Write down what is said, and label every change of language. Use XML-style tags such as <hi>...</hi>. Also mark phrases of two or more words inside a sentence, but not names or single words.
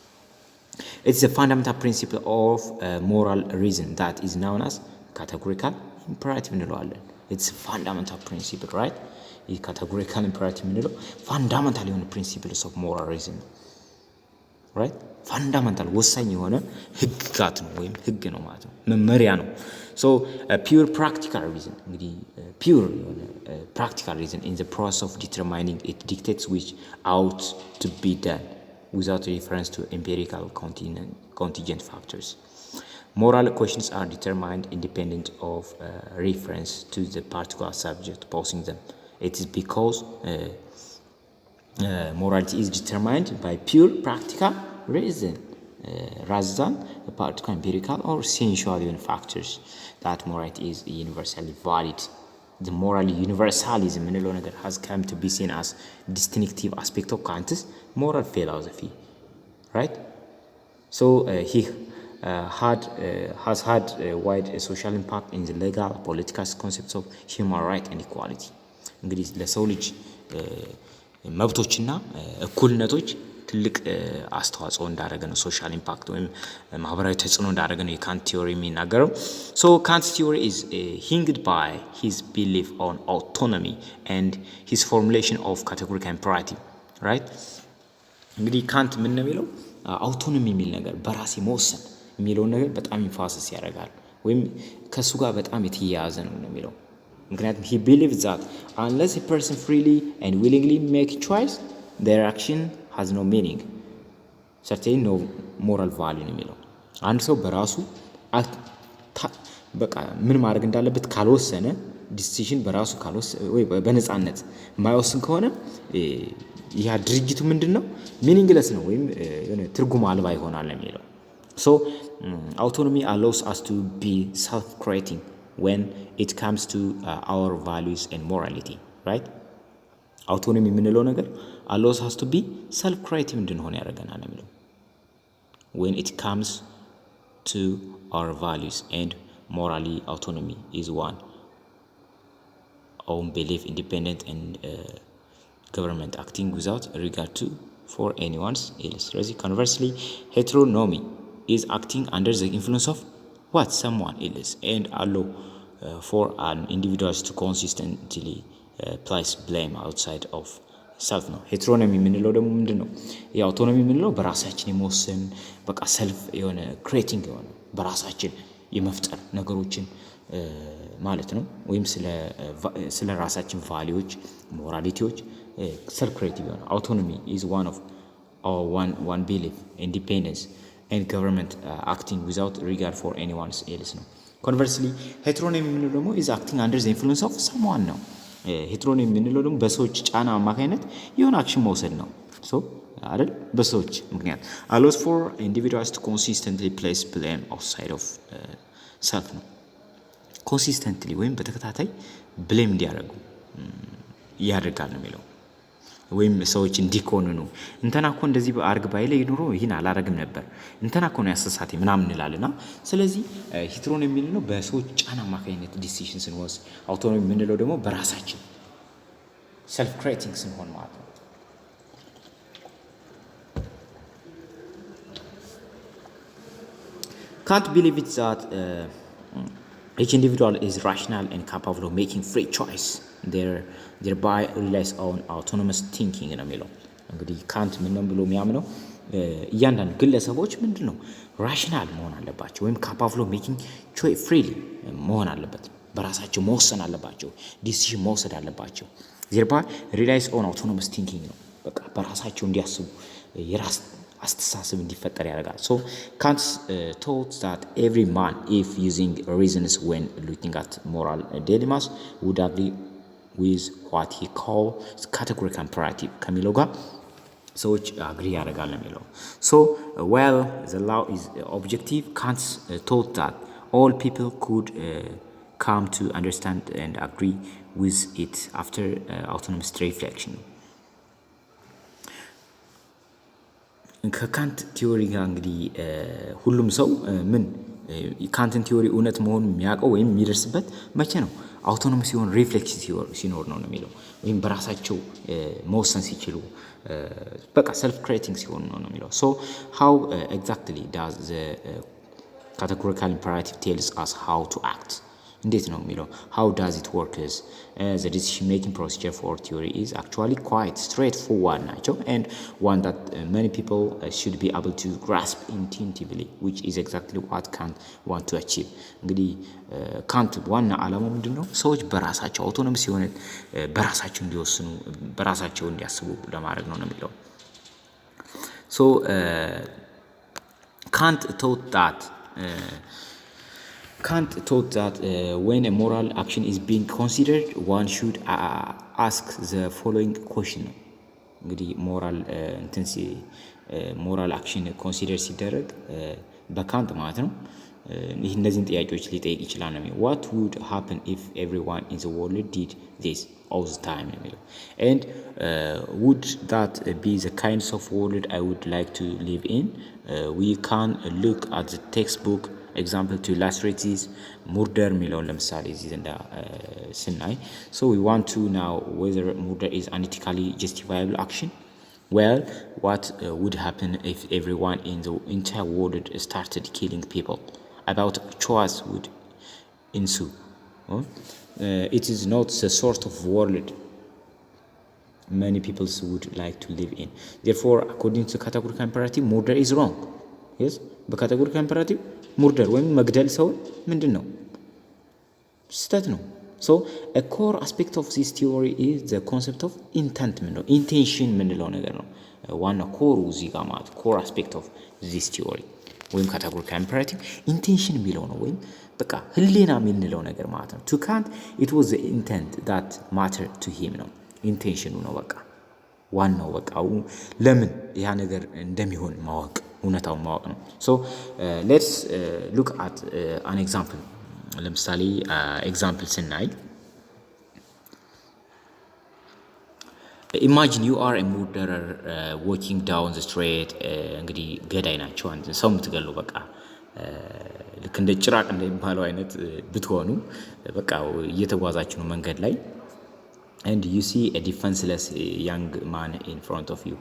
<en>It's a fundamental principle of moral reason that is known as categorical imperative እንለዋለን። it's a fundamental principle, right? ይህ categorical imperative የምንለው fundamental የሆነ principles of moral reason, right? fundamental</en> <am>ወሳኝ የሆነ ህግጋት ነው ወይም ህግ ነው ማለት ነው መመሪያ ነው።</am> <en>so pure practical reason እንግዲህ pure የሆነ practical reason in the process of determining it dictates which ought to be done without reference to empirical contingent factors. Moral questions are determined independent of reference to the particular subject posing them. It is because morality is determined by pure practical reason rather than the particular empirical or sensual factors that morality is universally valid. The moral universalism</en> <am>የምንለው ነገር</am> <en>has come to be seen as distinctive aspect of Kant's moral philosophy, right? so he has had a wide social impact in the legal political concepts of human right and equality.</en> <am>እንግዲህ ለሰው ልጅ መብቶችና እኩልነቶች ትልቅ አስተዋጽኦ እንዳደረገ ነው</am> <en>social impact</en> <am>ወይም ማህበራዊ ተጽዕኖ እንዳደረገ ነው የካንት ቲዮሪ የሚናገረው።</am> <en>so Kant's theory is hinged by his belief on autonomy and his formulation of categorical imperative, right?</en> <am>እንግዲህ ካንት ምን ነው የሚለው አውቶኖሚ የሚል ነገር በራሴ መወሰን የሚለው ነገር በጣም ኢንፋሲስ ያደርጋል ወይም ከሱ ጋር በጣም የተያያዘ ነው የሚለው። ምክንያቱም</am> <en>he believes that unless a person freely and willingly make choice their action has no meaning, certainly no moral value</en> <am>ነው የሚለው። አንድ ሰው በራሱ በቃ ምን ማድረግ እንዳለበት ካልወሰነ ዲሲዥን በራሱ ካልወሰነ ወይ በነፃነት የማይወስን ከሆነ ያ ድርጅቱ ምንድነው ሚኒንግለስ ነው ወይም የሆነ ትርጉም አልባ ይሆናል የሚለው።</am> <en>so autonomy allows us to be self-creating when it comes to our values and morality, right? autonomy</en> <am>የምንለው ነገር</am> <en>allows us to be self-creative</en> <am>እንድንሆን ያደርገናል የሚለው</am> <en>when it comes to our values and morally. autonomy is one own belief independent and government acting without regard to for anyone's else. Conversely, heteronomy is acting under the influence of what someone else and allow for an individual to consistently place blame outside of self</en> <am>ነው። ሄትሮኖሚ የምንለው ደግሞ ምንድነው? የአውቶኖሚ የምንለው በራሳችን የመወሰን በቃ ሰልፍ የሆነ ክሬቲንግ የሆነ በራሳችን የመፍጠር ነገሮችን ማለት ነው። ወይም ስለ ራሳችን</am> <en>values moralities self creative</en> <am>የሆነ</am> <en>autonomy is one belief independence and government acting without regard for anyone's else</en> <am>ነው።</am> <en>conversely heteronomy</en> <am>የምንለው ደግሞ</am> <en>is acting under the influence of someone</en> <am>ነው ሄትሮኒም የምንለው ደግሞ በሰዎች ጫና አማካኝነት የሆነ አክሽን መውሰድ ነው አይደል? በሰዎች ምክንያት</am> <en>allows for individuals to consistently place blame outside of self</en> <am>ነው። ኮንሲስተንትሊ ወይም በተከታታይ ብሌም እንዲያደርጉ ያደርጋል ነው የሚለው። ወይም ሰዎች እንዲኮንኑ እንተና እኮ እንደዚህ አርግ ባይለ ይኑሮ ይህን አላረግም ነበር እንተና እኮ ነው ያሰሳቴ ምናምን እንላልና ስለዚህ ሄትሮኒም የምንለው በሰዎች ጫና አማካኝነት ዲሲሽን ስንወስድ፣ አውቶኖሚ የምንለው ደግሞ በራሳችን</am> <en>self creating</en> <am>ስንሆን ማለት ነው።</am> <en>Can't believe it that each individual is rational and capable of making free choice. Thereby relies on autonomous thinking</en> <am>ነው የሚለው። እንግዲህ ካንት ምን ነው ብሎ የሚያምነው እያንዳንዱ ግለሰቦች ምንድነው ራሽናል መሆን አለባቸው ወይም</am> <en>capable of making choice</en> <am>freely መሆን አለበት፣ በራሳቸው መወሰን አለባቸው፣ ዲሲዥን መውሰድ አለባቸው።</am> <en>thereby relies on autonomous thinking</en> <am>ነው። በቃ በራሳቸው እንዲያስቡ የራስ አስተሳሰብ እንዲፈጠር ያደርጋል።</am> <en>so Kant taught that every man, if using reasons when looking at moral dilemmas, would agree with what he calls categorical imperative</en> <am>ከሚለው ጋር ሰዎች አግሪ ያደርጋል ነው የሚለው።</am> <en>so while the law is objective, Kant taught that all people could come to understand and agree with it after autonomous reflection.</en> <am>ከካንት ቲዮሪ ጋር እንግዲህ ሁሉም ሰው ምን ካንትን ቲዮሪ እውነት መሆኑን የሚያውቀው ወይም የሚደርስበት መቼ ነው? አውቶኖመስ ሲሆን ሪፍሌክስ ሲኖር ነው የሚለው። ወይም በራሳቸው መወሰን ሲችሉ በቃ</am> <en>self creating</en> <am>ሲሆን ነው የሚለው።</am> <en>so how exactly does the categorical imperative tells us how to act?</en> <am>እንዴት ነው የሚለው</am> <en>how does it work is the decision making procedure for theory is actually quite straightforward ናቸው and one that many people should be able to grasp intuitively, which is exactly what Kant want to achieve.</en> <am>እንግዲህ ካንት ዋና ዓላማው ምንድነው? ሰዎች በራሳቸው አውቶኖመስ ሲሆን በራሳቸው እንዲወስኑ በራሳቸው እንዲያስቡ ለማድረግ ነው የሚለው።</am> <en>so Kant taught that when a moral action is being considered, one should ask the following question.</en> <am>እንግዲህ ሞራል አክሽን ኮንሲደር ሲደረግ በካንት ማለት ነው ይህ እነዚህን ጥያቄዎች ሊጠይቅ ይችላል ነው።</am> <en>what would happen if everyone in the world did this all the time</en> <am>ነው የሚለው</am> <en>and would that be the kinds of world I would like to live in? We can look at the textbook example to illustrate this. murder</en> <am>የሚለውን ለምሳሌ እዚህ ዘንዳ ስናይ</am> <en>so we want to know whether murder is an ethically justifiable action. well, what would happen if everyone in the entire world started killing people? About choice would ensue. It is not the sort of world many people would like to live in. Therefore, according to categorical imperative, murder is wrong.</en> <am>yes</am> <en>in categorical imperative</en> <am>ሙርደር ወይም መግደል ሰው ምንድነው ስህተት ነው።</am> <en>so a core aspect of this theory is the concept of intent</en> <am>ምንለው intention ምንለው ነገር ነው። ዋና ኮሩ እዚህ ጋር ማለት</am> <en>core aspect of this theory</en> <am>ወይም</am> <en>categorical imperative intention</en> <am>የሚለው ነው ወይም በቃ ህሊና የምንለው ነገር ማለት ነው።</am> <en>to Kant it was the intent that mattered to him</en> <am>ነው intention ነው በቃ ዋናው በቃ ለምን ያ ነገር እንደሚሆን ማወቅ እውነታውን ማወቅ ነው።</am> <en>so let's look at an example.</en> <am>ለምሳሌ ኤግዛምፕል ስናይ</am> <en>imagine you are a murderer walking down the street.</en> <am>እንግዲህ ገዳይ ናቸው አንተ ሰው የምትገሉ በቃ ልክ እንደ ጭራቅ እንደሚባለው አይነት ብትሆኑ በቃ እየተጓዛችሁ ነው መንገድ ላይ</am> <en>and you see a defenseless young man in front of you.</en>